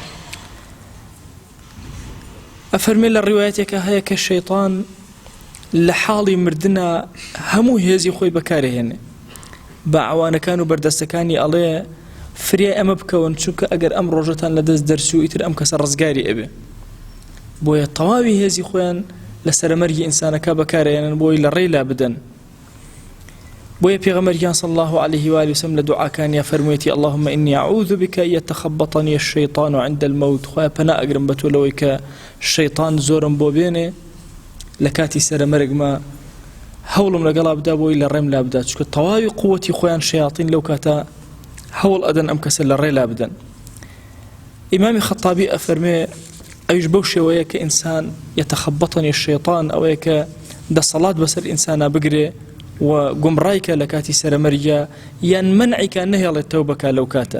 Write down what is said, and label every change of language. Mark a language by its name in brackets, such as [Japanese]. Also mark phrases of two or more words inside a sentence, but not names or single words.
[Central Kurdish] ئەفەرمێ لە ڕیوایەتێکە هەیە کە شەیطان لە حاڵی مردنە هەموو هێزی خۆی بەکارهێنێ، بە ئەوانەکان و بەردەستەکانی ئەڵێ فریای ئەمە بکەون، چونکە ئەگەر ئەم ڕۆژەتان لە دەست دەرچوو ئیتر ئەم کەسە ڕزگاری ئەبێ. بۆیە تەواوی هێزی خۆیان لە سەرەمەرگی ئینسانەکە بەکارهێنن بۆی لە ڕێی لا بدەن. بۆیە پێغەمبەریان [Arabic] صلی الله عليه و آله وسلم [Central Kurdish] لە دوعاکانیا فەرموویەتی [Arabic] اللهم إني أعوذ بك أن يتخبطني الشيطان عند الموت. [Central Kurdish] خۆیان پەنا ئەگرم بە تۆ لەوەی کە شەیطان زۆرم بۆ بێنێ لە کاتی سەرەمەرگمە، هەوڵم لەگەڵا بدا بۆی لە ڕێم لا بدات، چونکە تەواوی قووەتی خۆیان شەیاطین لەو کاتە هەوڵ ئەدەن ئەم کەسە لە ڕێ لا بدەن. ئیمامی خەتابی ئەفەرمێ ئەویش بەو شێوەیە کە ئینسان [Arabic] يتخبطني الشيطان، [Central Kurdish] ئەوەیە کە دەسەڵات بەسەر ئینسانە بگرێ و گومڕایکە لە کاتی سەرەمەرگە، یان منعیکە نەهێڵێت تەوبەکە لەو کاتە.